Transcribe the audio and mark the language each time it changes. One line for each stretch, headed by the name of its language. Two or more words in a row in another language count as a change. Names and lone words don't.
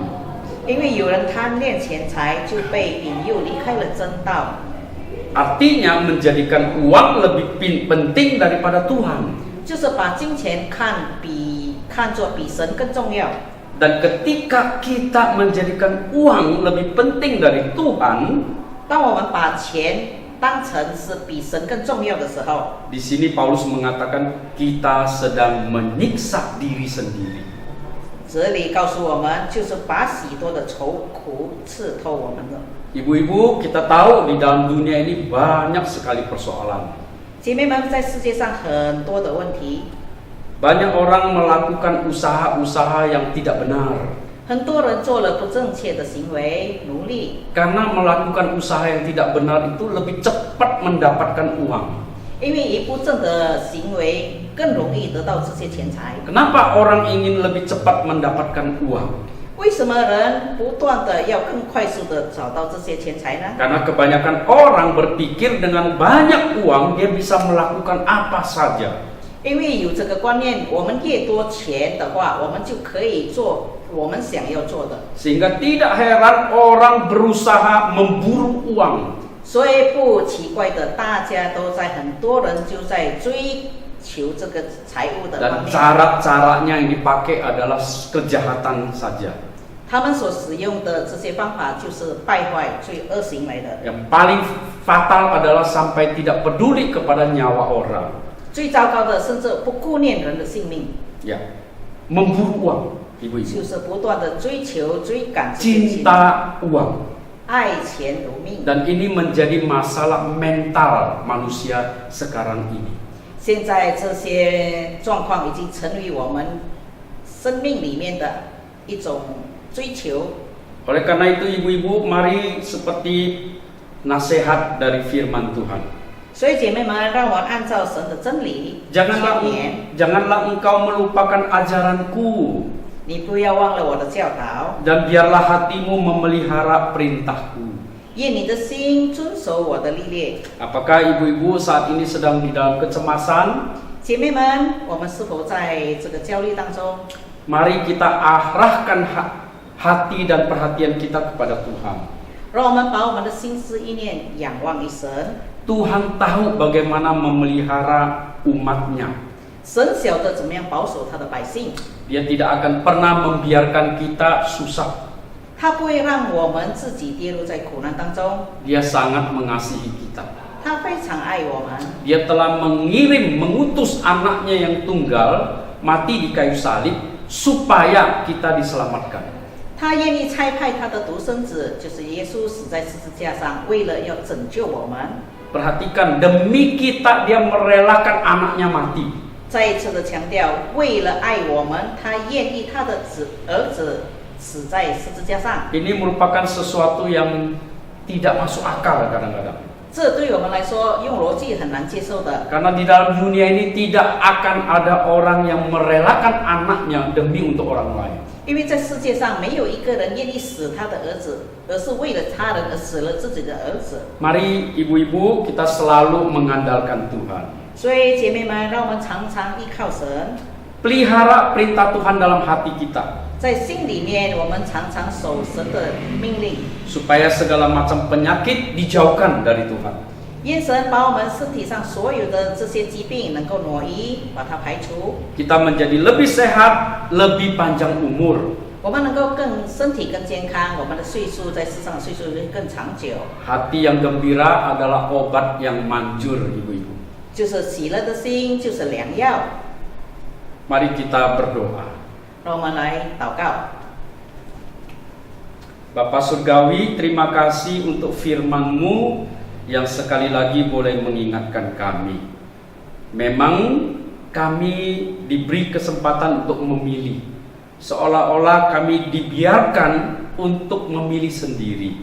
Chinese: 因为有人贪恋钱财，就被引诱离开了真道。
Indonesian: Artinya menjadikan uang lebih penting daripada Tuhan.
Chinese: 就是把金钱看作比神更重要。
Indonesian: Dan ketika kita menjadikan uang lebih penting dari Tuhan,
Chinese: 当我们把钱当成是比神更重要的时候，
Indonesian: di sini Paulus mengatakan kita sedang menyiksa diri sendiri.
Chinese: 这里告诉我们，就是把许多的愁苦刺透我们了。
Indonesian: Ibu-ibu, kita tahu di dalam dunia ini banyak sekali persoalan.
Chinese: 姐妹们，在世界上很多的问题，
Indonesian: Banyak orang melakukan usaha-usaha yang tidak benar.
Chinese: 很多人做了不正确的行为，努力，
Indonesian: Karena melakukan usaha yang tidak benar itu lebih cepat mendapatkan uang.
Chinese: 因为一不正的行为更容易得到这些钱财。
Indonesian: Kenapa orang ingin lebih cepat mendapatkan uang?
Chinese: 为什么人不断的要更快速的找到这些钱财呢？
Indonesian: Karena kebanyakan orang berpikir dengan banyak uang dia bisa melakukan apa saja.
Chinese: 因为有这个观念，我们越多钱的话，我们就可以做我们想要做的。
Indonesian: Sehingga tidak heran orang berusaha memburu uang.
Chinese: 所以不奇怪的，大家都在，很多人就在追求这个财务的
Indonesian: Dan
Chinese: 方面。
Indonesian: cara-caranya yang dipakai adalah kejahatan saja.
Chinese: 他们所使用的这些方法就是败坏、罪恶行为的。
Indonesian: Yang paling fatal adalah sampai tidak peduli kepada nyawa orang.
Chinese: 最糟糕的，甚至不顾念人的性命，
Indonesian: Ya, memburu uang, ibu-ibu.
Chinese: 就是不断的追求、追赶这些钱，
Indonesian: Cinta uang.
Chinese: 爱钱如命。
Indonesian: Dan ini menjadi masalah mental manusia sekarang ini.
Chinese: 现在这些状况已经成为我们生命里面的一种追求。
Indonesian: Oleh karena itu ibu-ibu, mari seperti nasihat dari firman Tuhan.
Chinese: 所以姐妹们，让我按照神的真理宣言，
Indonesian: Janganlah engkau melupakan ajaranku.
Chinese: 你不要忘了我的教导，
Indonesian: Dan biarlah hatimu memelihara perintahku.
Chinese: 愿你的心遵守我的律例。
Indonesian: Apakah ibu-ibu saat ini sedang di dalam kecemasan?
Chinese: 姐妹们，我们是否在这个焦虑当中？
Indonesian: Mari kita arahkan hati dan perhatian kita kepada Tuhan.
Chinese: 让我们把我们的心思意念仰望于神。
Indonesian: Tuhan tahu bagaimana memelihara umatnya.
Chinese: 神晓得怎么样保守他的百姓。
Indonesian: Dia tidak akan pernah membiarkan kita susah.
Chinese: 他不会让我们自己跌入在苦难当中，
Indonesian: Dia sangat mengasihi kita.
Chinese: 他非常爱我们。
Indonesian: Dia telah mengutus anaknya yang tunggal mati di kayu salib supaya kita diselamatkan.
Chinese: 他愿意差派他的独生子，就是耶稣死在十字架上，为了要拯救我们。
Indonesian: Perhatikan, demi kita dia merelakan anaknya mati.
Chinese: 再一次的强调，为了爱我们，他愿意他的儿子死在十字架上。
Indonesian: Ini merupakan sesuatu yang tidak masuk akal kadang-kadang.
Chinese: 这对我们来说，用逻辑很难接受的。
Indonesian: Karena di dalam dunia ini tidak akan ada orang yang merelakan anaknya demi untuk orang lain.
Chinese: 因为在世界上没有一个人愿意死他的儿子，而是为了他人而死了自己的儿子。
Indonesian: Mari ibu-ibu kita selalu mengandalkan Tuhan.
Chinese: 所以姐妹们，让我们常常依靠神，
Indonesian: Pelihara perintah Tuhan dalam hati kita.
Chinese: 在心里面，我们常常守神的命令，
Indonesian: Supaya segala macam penyakit dijauhkan dari Tuhan.
Chinese: 愿神把我们身体上所有的这些疾病能够挪移，把它排除，
Indonesian: Kita menjadi lebih sehat, lebih panjang umur.
Chinese: 我们能够身体更健康，我们的岁数在世上的岁数会更长久。
Indonesian: Hati yang gembira adalah obat yang manjur, ibu-ibu.
Chinese: 就是喜乐的心，就是良药。
Indonesian: Mari kita berdoa.
Chinese: 让我们来祷告。
Indonesian: Bapa Surgawi, terima kasih untuk firman-Mu yang sekali lagi boleh mengingatkan kami. Memang kami diberi kesempatan untuk memilih. Seolah-olah kami dibiarkan untuk memilih sendiri.